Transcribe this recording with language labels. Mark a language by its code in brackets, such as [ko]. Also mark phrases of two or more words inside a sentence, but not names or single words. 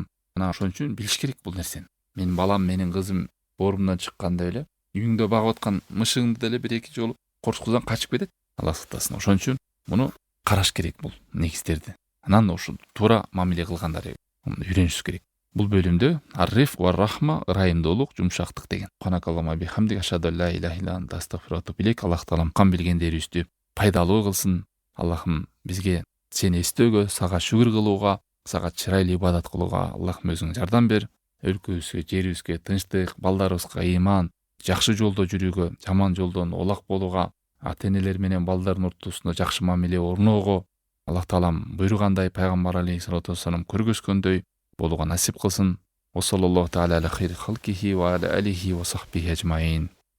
[ky] Мына ошон үчүн билиш керек бул нерсени. Менин балам, менин кызым боорумдан чыкканда эле үйүңдө багып аткан мышыгыңды деле бир эки жолу корчкуздан качып кетет. Аллах сактасын. Ошон үчүн муну караш керек, бул негиздерди. Анан ушу туура мамиле кылгандар үйрөнүшүбүз керек. Бул бөлүмдө [ar] الرفق والرحمة, [ky] ырайымдуулук, жумшактык деген. [ar] سبحانك اللهم وبحمدك أشهد أن لا إله إلا أنت أستغفرك وإليك. [ky] Аллах таалам кан билгендерибизди пайдалуу кылсын. Аллахым бизге сени эстөөгө, сага шүгүр кылууга, сага чырайлуу ибадат кылууга Аллахым өзүң жардам бер. Өлкөбүзгө, жерибизге тынчтык, балдарыбызга ыйман, жакшы жолдо жүрүүгө, жаман жолдон улак болууга, ата энелер менен балдардын ортосунда жакшы мамиле орноого Аллах таалам буйругандай, пайгамбар [ar] عليه الصلاة والسلام [ky] көргөзгөндөй болууга насип кылсын. [ar] وصلى الله تعالى على خير خلقه وعلى آله وصحبه أجمعين.